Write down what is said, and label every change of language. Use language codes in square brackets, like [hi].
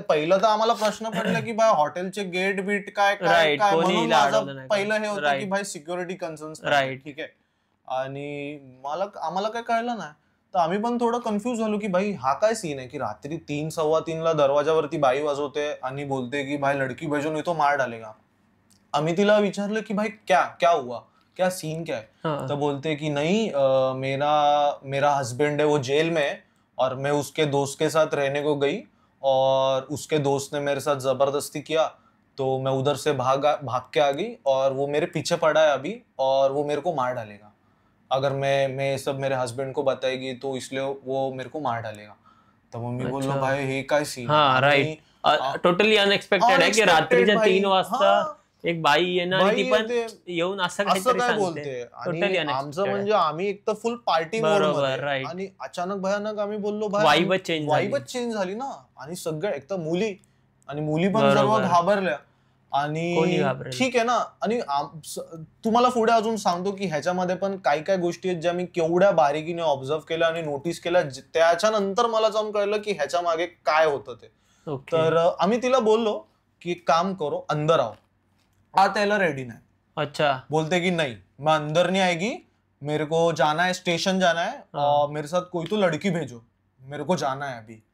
[mr] पहिलं तर आम्हाला प्रश्न पडला की भाई हॉटेलचे गेट बीट काय काय काय, म्हणून माझं पहिलं हे होतं की भाई सिक्युरिटी कन्सर्न्स. ठीक आहे. आणि आम्हाला काय कळलं नाही. तर आम्ही पण थोडं कन्फ्युज झालो की भाई हा काय सीन आहे, की रात्री 3-3:15 दरवाजावरती बाई वाजवते आणि बोलते की भाई [hi] लडकी भेजो नहीं तो मार डालेगा. [mr] आम्ही तिला विचारलं की [hi] भाई क्या हुआ, क्या सीन क्या है. [mr] तर बोलते कि [hi] नहीं, मेरा हस्बैंड है वो जेल में है, और मैं उसके दोस्त के साथ रहने को गई, और उसके दोस्त ने मेरे साथ जबरदस्ती किया, तो मैं उधर से भाग के आ गई, और वो मेरे पीछे पड़ा है अभी, और वो मेरे को मार डालेगा अगर मैं सब मेरे हस्बैंड को बताएगी, तो इसलिए वो मेरे को मार डालेगा. [mr] तर मग मी बोललो भाई हे काय सीन. टोटली अनएक्सपेक्टेड आहे की रात्रीच्या 3 वाजता एक बाई येणार आणि ती पण येऊन असं काय बोलते. आणि आमचं म्हणजे आम्ही एक तर फुल पार्टी मोड मध्ये, आणि अचानक भयानक आम्ही बोललो भाई वाईबच चेंज झाली ना. आणि सगळं, एक तर मुली पण सर्व घाबरल्या. आणि ठीक आहे ना. आणि तुम्हाला पुढे अजून सांगतो की ह्याच्यामध्ये पण काही काही गोष्टी आहेत ज्या मी केवढ्या बारीकीने ऑब्झर्व केल्या आणि नोटीस केल्या, त्याच्यानंतर मला जाऊन कळलं की ह्याच्या मागे काय होतं ते. तर आम्ही तिला बोललो की [hi] काम करो, अंदर आओ. [mr] आत यायला रेडी नाही. [hi] अच्छा. [mr] बोलते की [hi] नहीं, मैं अंदर नहीं आएगी, मेरे को जाना है, स्टेशन जाना है, मेरे साथ कोई तो लड़की भेजो, मेरे को जाना है अभी.